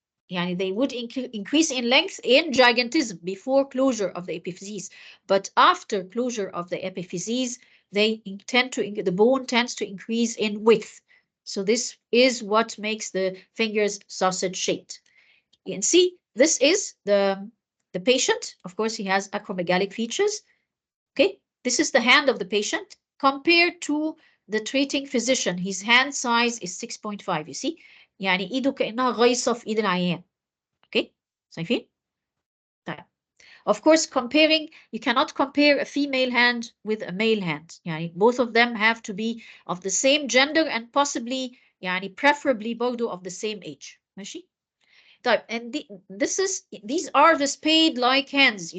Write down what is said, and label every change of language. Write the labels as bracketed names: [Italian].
[English] Yani they would increase in length in gigantism before closure of the epiphyses, but after closure of the epiphyses, the bone tends to increase in width. So this is what makes the fingers sausage shaped. You can see this is the the patient, of course, he has acromegalic features. Okay, this is the hand of the patient compared to the treating physician. His hand size is 6.5. You see, [Arabic] يعني إيده كأنها غيصة في إيد العيان. Okay, شايفين؟ طيب. [English] Of course, you cannot compare a female hand with a male hand. [Arabic] يعني [English] both of them have to be of the same gender and possibly يعني preferably [Arabic] برضو [English] of the same age. [Arabic] ماشي؟ طيب, [English] and these are the spade-like hands.